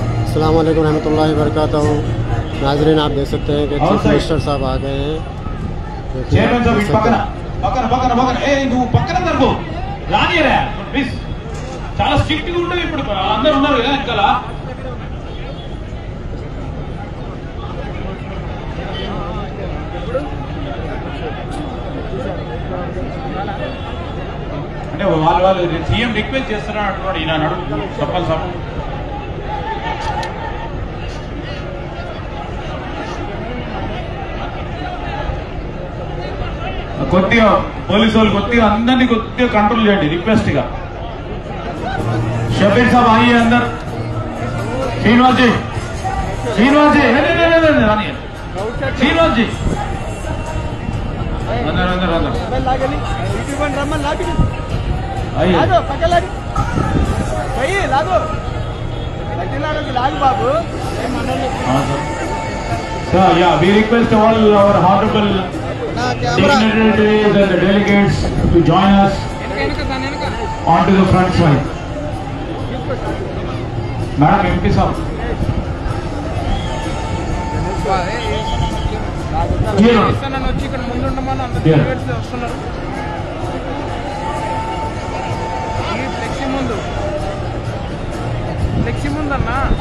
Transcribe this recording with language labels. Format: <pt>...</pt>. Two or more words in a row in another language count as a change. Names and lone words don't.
<ar>السلام عليكم ورحمة الله وبركاته.</ar> <hi>नाज़रीन, आप देख सकते हैं कि</hi> <en>chief minister</en> <hi>साहब आ गए हैं।</hi> <te>చాలా స్ట్రిక్ట్ గా ఉంటుంది ఇప్పుడు అందరూ ఉన్నారు కదా వెనకాల అంటే వాళ్ళు</te> <en>CM request</en> <te>చేస్తారని అంటున్నాడు ఈయన నడు చెప్పాలి సార్ కొద్దిగా పోలీసు వాళ్ళు కొద్దిగా అందరినీ కొద్దిగా కంట్రోల్ చేయండి రిక్వెస్ట్ గా</te> <hi>शफीक साहब आइए अंदर। श्रीनिवास जी श्रीनिवास जी अंदर अंदर अंदर आइए sir,</hi> <en>yeah, we request all our honorable dignitaries and the delegates to join us onto the front side. madam MP</en> <hi>साहब</hi> <te>ఫ్లెక్సీ ముందన్నా</te>